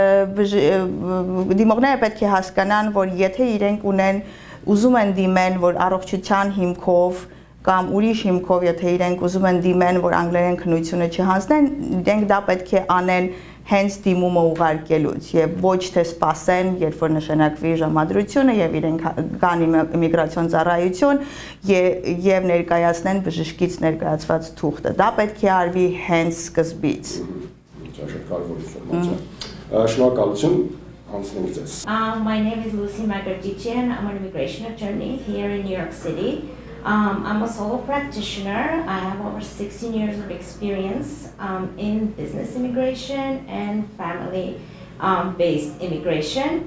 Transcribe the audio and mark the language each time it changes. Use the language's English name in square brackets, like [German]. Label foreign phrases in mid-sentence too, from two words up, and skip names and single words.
[Armenian] դիմողները պետք է հասկանան, որ եթե իրենք ուզում են դիմեն, որ առողջության հիմքով կամ ուրիշ հիմքով, եթե իրենք ուզում են դիմեն, որ անգլերեն քննությունը չհանձնեն, իրենք դա պետք է անեն հենց դիմումը ուղարկելուց եւ ոչ թե սպասեն, երբ որ նշանակվի ժամադրությունը եւ իրենք կան իմիգրացիոն ծառայություն եւ ներկայացնեն բժշկից ներկայացված թուղթը։ Դա պետք է արվի հենց սկզբից։ [English] My name is Magardichian. I'm an immigration attorney here in New York City. I'm a solo practitioner. I have over 16 years of experience in business immigration and family-based immigration.